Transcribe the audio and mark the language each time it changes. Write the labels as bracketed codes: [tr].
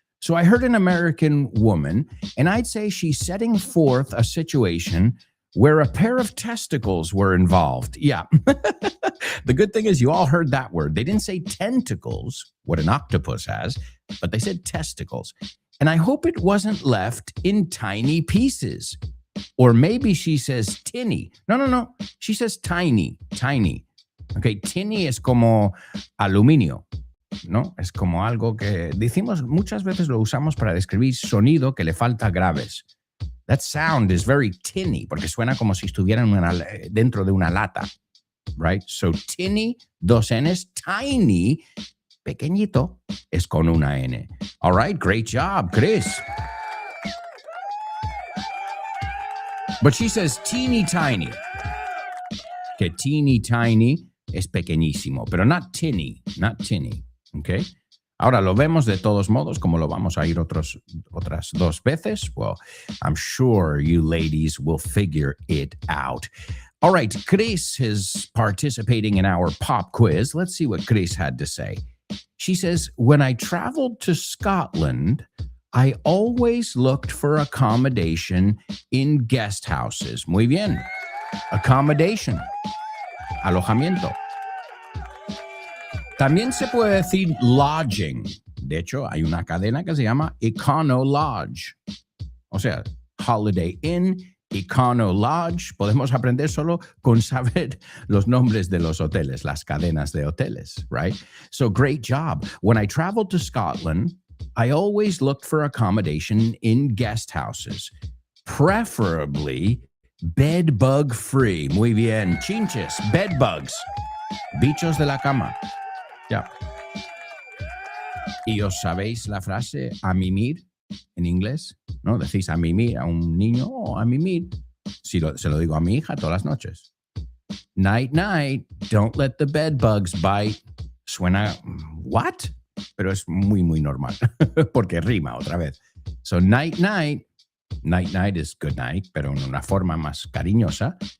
[en] So I heard an American woman, and I'd say she's setting forth a situation where a pair of testicles were involved. Yeah. The good thing is you all heard that word. They didn't say tentacles, what an octopus has, but they said testicles. And I hope it wasn't left in tiny pieces. Or maybe she says tinny. No. She says tiny. [es] Okay, tinny es como aluminio, ¿no? Es como algo que decimos, muchas veces lo usamos para describir sonido que le falta graves. [en] That sound is very tinny, [es] porque suena como si estuvieran dentro de una lata, right? So tinny, dos N's, tiny, pequeñito, es con una N. [en] All right, great job, Chris. But she says teeny tiny. [es] Que teeny tiny es pequeñísimo, pero [en] not tinny. Okay? [es] Ahora lo vemos de todos modos, como lo vamos a ir otras dos veces. [en] Well, I'm sure you ladies will figure it out. All right, Chris is participating in our pop quiz. Let's see what Chris had to say. She says, when I traveled to Scotland, I always looked for accommodation in guest houses. [es] Muy bien. Accommodation. Alojamiento. También se puede decir lodging. De hecho, hay una cadena que se llama Econo Lodge. O sea, Holiday Inn, Econo Lodge. Podemos aprender solo con saber los nombres de los hoteles, las cadenas de hoteles, right? [en] So great job. When I traveled to Scotland, I always looked for accommodation in guest houses, preferably bed bug free. [es] Muy bien. Chinches, bed bugs. Bichos de la cama. Ya. ¿Y os sabéis la frase a mimir en inglés? ¿No? Decís a mimir a un niño o a mimir. Se lo digo a mi hija todas las noches. [en] Night, night, don't let the bed bugs bite. [es] Suena, what? Pero es muy, muy normal, porque rima otra vez. [en] So, night, night. Night, night is good night, [es] pero en una forma más cariñosa.